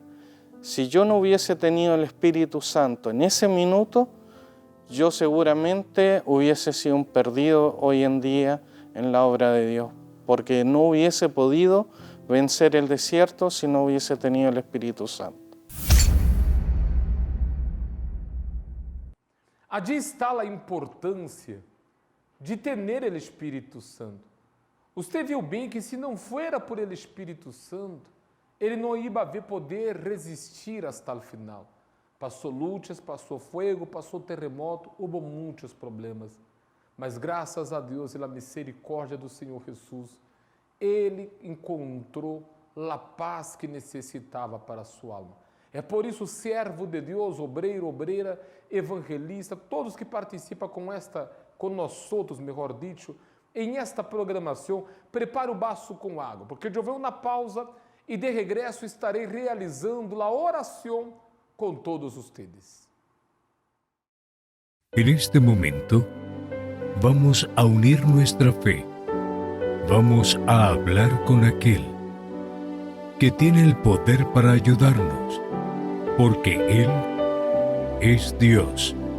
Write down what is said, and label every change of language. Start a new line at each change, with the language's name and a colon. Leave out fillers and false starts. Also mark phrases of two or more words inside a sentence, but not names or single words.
Spanish: Si yo no hubiese tenido el Espíritu Santo en ese minuto, yo seguramente hubiese sido un perdido hoy en día en la obra de Dios, porque no hubiese podido vencer el desierto si no hubiese tenido el Espíritu Santo.
Portuguese: Allí está a importância de ter o Espírito Santo. Você viu bem que se não
Spanish: fuera por el
Portuguese: Espírito Santo, ele não ia haver poder resistir hasta o final. Passou lutas, passou fogo, passou terremoto, houve muitos problemas. Mas graças a Deus e a misericórdia do Senhor Jesus, ele encontrou a paz que necessitava para a sua alma. É por isso, servo de Deus, obreiro, obreira, evangelista, todos que participam com nós outros, melhor dito, em esta programação, prepare o baço com água, porque eu venho na pausa e de regresso estarei realizando a oração
Spanish: con todos ustedes. En este momento, vamos a unir nuestra fe. Vamos a hablar con aquel que tiene el poder para ayudarnos, porque Él es Dios.